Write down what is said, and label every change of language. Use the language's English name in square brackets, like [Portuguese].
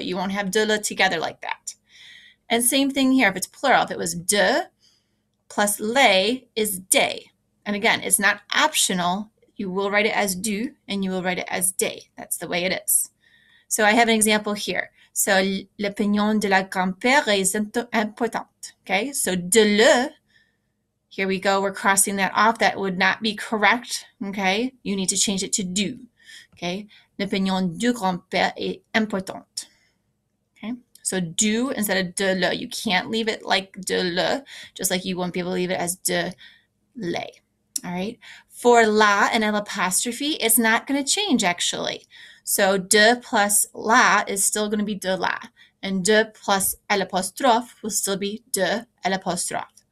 [English] You won't have de le together like that. And same thing here, if it's plural, if it was de plus les is de. And again, it's not optional. You will write it as du and you will write it as de. That's the way it is. So I have an example here. [French] So, l'opinion de la grand-père est importante. [English] Okay, so de le, here we go, we're crossing that off. That would not be correct. Okay, you need to change it to du. [French] Okay, l'opinion du grand-père est importante. [English] Okay. So du instead of de le. You can't leave it like de le, just like you won't be able to leave it as de le. All right. For la and L apostrophe, it's not going to change actually. So de plus la is still going to be de la. And de plus L apostrophe will still be de L apostrophe.